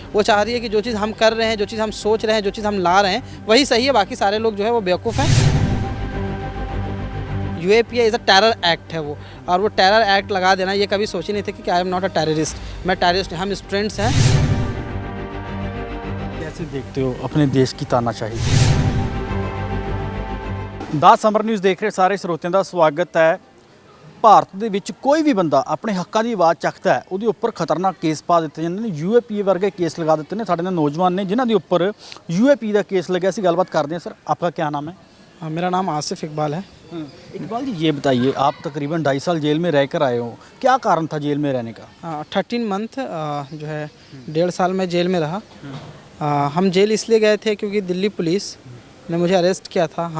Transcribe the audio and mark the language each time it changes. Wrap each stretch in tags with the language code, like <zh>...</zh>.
<hi>वो चाह रही है कि जो चीज़ हम कर रहे हैं, जो चीज़ हम सोच रहे हैं, जो चीज़ हम ला रहे हैं वही सही है, बाकी सारे लोग जो है वो बेवकूफ़ हैं।</hi> <en>UAPA is a terror act</en> <hi>है वो, और वो टेरर एक्ट लगा देना, ये कभी सोचे नहीं थे कि</hi> <en>I am not a terrorist,</en> <hi>मैं टेररिस्ट, हम स्टूडेंट्स हैं। कैसे देखते हो अपने देश की तानाशाही?</hi> <pa>ਦਾ ਸਮਰ ਨਿਊਜ਼ ਦੇਖ ਰਹੇ ਸਾਰੇ ਸਰੋਤਿਆਂ ਦਾ ਸਵਾਗਤ ਹੈ। ਭਾਰਤ ਦੇ ਵਿੱਚ ਕੋਈ ਵੀ ਬੰਦਾ ਆਪਣੇ ਹੱਕਾਂ ਦੀ ਆਵਾਜ਼ ਚੱਕਦਾ ਹੈ, ਉਹਦੇ ਉੱਪਰ ਖਤਰਨਾਕ ਕੇਸ ਪਾ ਦਿੱਤੇ ਜਾਂਦੇ ਨੇ। ਯੂਏਪੀਏ ਵਰਗੇ ਕੇਸ ਲਗਾ ਦਿੱਤੇ ਨੇ। ਸਾਡੇ ਨਾਲ ਨੌਜਵਾਨ ਨੇ ਜਿਨ੍ਹਾਂ ਦੇ ਉੱਪਰ यूएपी ਦਾ</pa> <hi>केस</hi> <pa>ਲੱਗਿਆ ਸੀ। ਗੱਲਬਾਤ ਕਰਦੇ</pa> <hi>हैं। सर आपका क्या नाम है? मेरा नाम आसिफ इकबाल है। इकबाल जी ये बताइए, आप तकरीबन 2.5 साल जेल में रहकर आए हो, क्या कारण था जेल में रहने का? 13 मंथ जो है 1.5 साल में जेल में रहा। हम जेल इसलिए गए थे क्योंकि दिल्ली पुलिस ने मुझे अरेस्ट किया था।</hi>